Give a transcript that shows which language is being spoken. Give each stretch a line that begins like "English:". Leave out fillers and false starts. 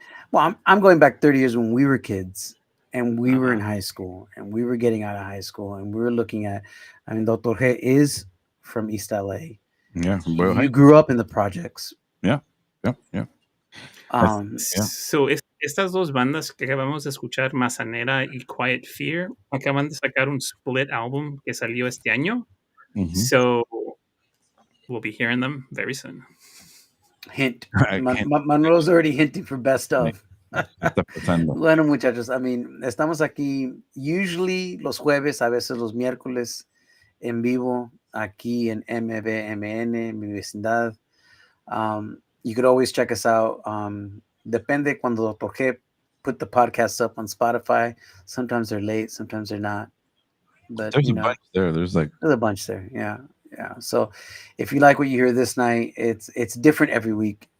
English: Well, I'm going back 30 years when we were kids and we were in high school and we were getting out of high school and we were looking at, I mean, Dr. He is from East LA. Yeah, You grew up in the projects. Yeah. So
Spanish: estas dos bandas que acabamos de escuchar, Mazanera y Quiet Fear, acaban de sacar un split album que salió este año. Mm-hmm.
English: So we'll be hearing them very soon. Hint. Manuel's already hinting for best of.
Spanish: Está pasando. Bueno, muchachos,
English: I mean,
Spanish: estamos aquí
English: usually
Spanish: los jueves, a veces los miércoles en vivo, aquí en MBMN, mi vecindad.
English: You could always check us out.
Spanish: Depende cuando
English: Dr. G put the podcast up on Spotify. Sometimes they're late, sometimes they're not. But There's a bunch there. There's a bunch there. Yeah. So if you like what you hear this night, it's different every week.